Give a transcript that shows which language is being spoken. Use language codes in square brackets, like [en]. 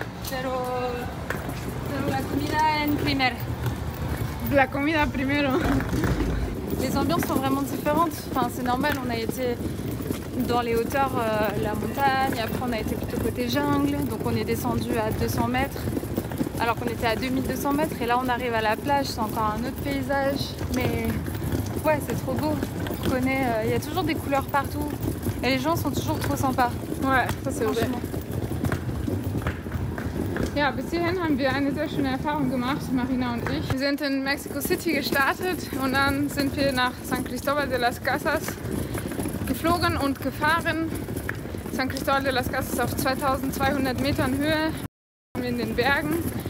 [es] pero la comida en primer. La comida primero. [fr] Les ambiances sont vraiment différentes. Enfin, c'est normal, on a été dans les hauteurs, la montagne, après on a été plutôt côté jungle, donc on est descendu à 200 mètres. alors qu'on était à 2200 mètres et là on arrive à la plage, c'est encore un autre paysage, mais ouais, c'est trop beau. On connaît, il y a toujours des couleurs partout et les gens sont toujours trop sympas. [de] Ouais, das ist [fr] Franchement. [de] Ja, bis hierhin haben wir eine sehr schöne Erfahrung gemacht, Marina und ich. Wir sind in Mexico City gestartet und dann sind wir nach San Cristóbal de las Casas geflogen und gefahren. San Cristóbal de las Casas auf 2200 Metern Höhe in den Bergen.